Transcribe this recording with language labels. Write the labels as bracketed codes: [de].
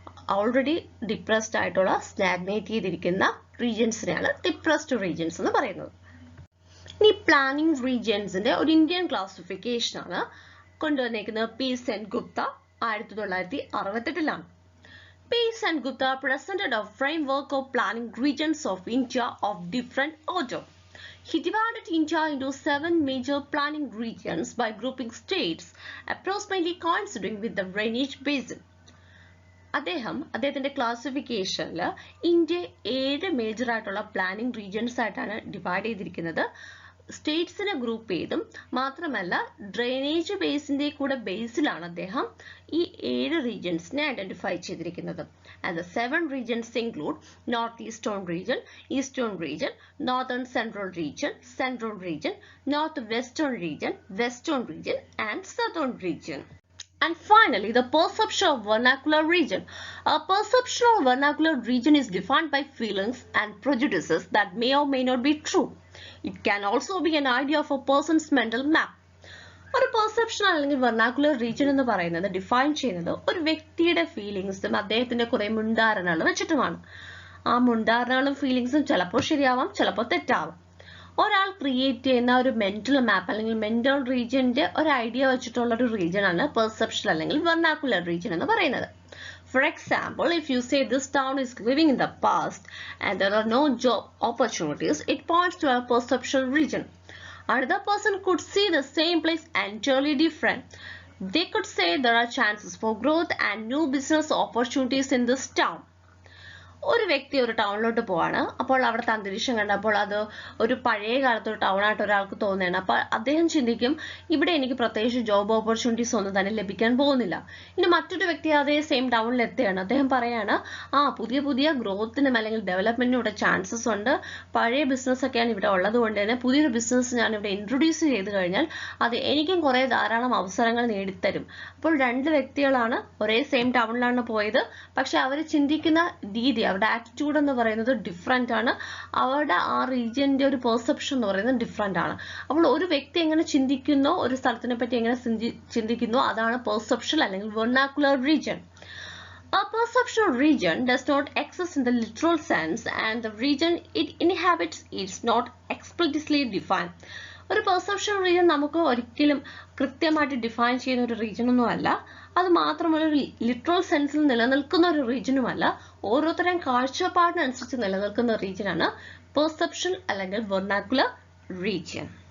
[ml] Already depressed ആയിട്ടുള്ള stagnate ചെയ്തിരിക്കുന്ന റീജിയൻസിനെയാണ് depressed regions എന്ന് പറയുന്നത്. ഇനി പ്ലാനിംഗ് റീജിയൻസിന്റെ ഒരു ഇന്ത്യൻ ക്ലാസിഫിക്കേഷൻ ആണ് കൊണ്ടുവന്നേക്കുന്നത് P Sengupta 1968. [en] P. Sengupta presented a framework of planning regions of India of different order. He divided India into 7 major planning regions by grouping states approximately coinciding with the drainage basin. [ml] അദ്ദേഹത്തിന്റെ ക്ലാസിഫിക്കേഷനിൽ India 7 major ആയിട്ടുള്ള planning regions ആയിട്ടാണ് divide ചെയ്തിരിക്കുന്നത്. സ്റ്റേറ്റ്സിനെ group ചെയ്തും മാത്രമല്ല drainage ബേസിന്റെ കൂടെ ബേസിലാണ് അദ്ദേഹം ഈ 7 റീജിയൻസിനെ ഐഡന്റിഫൈ ചെയ്തിരിക്കുന്നത്. [en] And the 7 regions include North Eastern region, Eastern region, Northern Central region, Central region, Northwestern region, Western region, and Southern region. And finally, the perception of vernacular region. A perception of vernacular region is defined by feelings and prejudices that may or may not be true. It can also be an idea of a person's mental map. [ml] ഒരു perception അല്ലെങ്കിൽ വെർനാക്കുലർ region എന്ന് പറയുന്നത് define ചെയ്യുന്നത് ഒരു വ്യക്തിയുടെ ഫീലിങ്സും അദ്ദേഹത്തിന്റെ കുറെ മുൻധാരണകളും വെച്ചിട്ടുമാണ്. ആ മുൻധാരണകളും ഫീലിങ്സും ചിലപ്പോൾ ശരിയാവാം, ചിലപ്പോൾ തെറ്റാവാം. ഒരാൾ ക്രിയേറ്റ് ചെയ്യുന്ന ഒരു മെന്റൽ മാപ്പ് അല്ലെങ്കിൽ മെന്റൽ റീജിയന്റെ ഒരു ഐഡിയ വെച്ചിട്ടുള്ള ഒരു റീജിയൻ ആണ് പെർസെപ്ഷൻ അല്ലെങ്കിൽ വെർനാക്കുലർ റീജിയൻ എന്ന് പറയുന്നത്. [en] For example, if you say this town is living in the past and there are no job opportunities, it points to a perceptual region. Another person could see the same place entirely different. They could say there are chances for growth and new business opportunities in this town. [ml] ഒരു വ്യക്തി ഒരു ടൗണിലോട്ട് പോവാണ്. അപ്പോൾ അവിടുത്തെ അന്തരീക്ഷം കണ്ടപ്പോൾ അത് ഒരു പഴയ കാലത്ത് ഒരു ടൗണായിട്ട് ഒരാൾക്ക് തോന്നുകയാണ്. അപ്പോൾ അദ്ദേഹം ചിന്തിക്കും ഇവിടെ എനിക്ക് പ്രത്യേകിച്ച് ജോബ് ഓപ്പർച്യൂണിറ്റീസ് ഒന്നും തന്നെ ലഭിക്കാൻ പോകുന്നില്ല. ഇനി മറ്റൊരു വ്യക്തി അതേ സെയിം ടൗണിൽ എത്തുകയാണ്. അദ്ദേഹം പറയാണ് പുതിയ പുതിയ ഗ്രോത്തിനും അല്ലെങ്കിൽ ഡെവലപ്മെന്റിനും ഇവിടെ ചാൻസസ് ഉണ്ട്. പഴയ ബിസിനസ് ഒക്കെയാണ് ഇവിടെ ഉള്ളത് കൊണ്ട് തന്നെ പുതിയൊരു ബിസിനസ് ഞാൻ ഇവിടെ ഇൻട്രൊഡ്യൂസ് ചെയ്ത് കഴിഞ്ഞാൽ അത് എനിക്കും കുറെ ധാരാളം അവസരങ്ങൾ നേടിത്തരും. അപ്പോൾ 2 വ്യക്തികളാണ് ഒരേ സെയിം ടൗണിലാണ് പോയത്. പക്ഷെ അവർ ചിന്തിക്കുന്ന രീതി, അവരുടെ ആറ്റിറ്റ്യൂഡ് എന്ന് പറയുന്നത് ഡിഫറെന്റ് ആണ്. അവരുടെ ആ റീജിയന്റെ ഒരു പെർസെപ്ഷൻ എന്ന് പറയുന്നത് ഡിഫറെന്റ് ആണ്. അപ്പോൾ ഒരു വ്യക്തി എങ്ങനെ ചിന്തിക്കുന്നോ, ഒരു സ്ഥലത്തിനെ പറ്റി എങ്ങനെ ചിന്തിക്കുന്നോ, അതാണ് പെർസെപ്ഷൻ അല്ലെങ്കിൽ വെർനാക്കുലർ region. [en] A perceptual region does not exist in the literal sense and the region it inhabits is not explicitly defined. [ml] ഒരു പെർസെപ്ഷൻ റീജിയൻ നമുക്ക് ഒരിക്കലും കൃത്യമായിട്ട് ഡിഫൈൻ ചെയ്യുന്ന ഒരു റീജിയൻ ഒന്നും അല്ല. അത് മാത്രമല്ല ഒരു ലിറ്ററൽ സെൻസിൽ നിലനിൽക്കുന്ന ഒരു റീജിയനുമല്ല. ഓരോരുത്തരുടെയും കാഴ്ചപ്പാടിനനുസരിച്ച് നിലനിൽക്കുന്ന റീജിയനാണ് പെർസെപ്ഷൻ അല്ലെങ്കിൽ വെർനാക്കുലർ റീജിയൻ.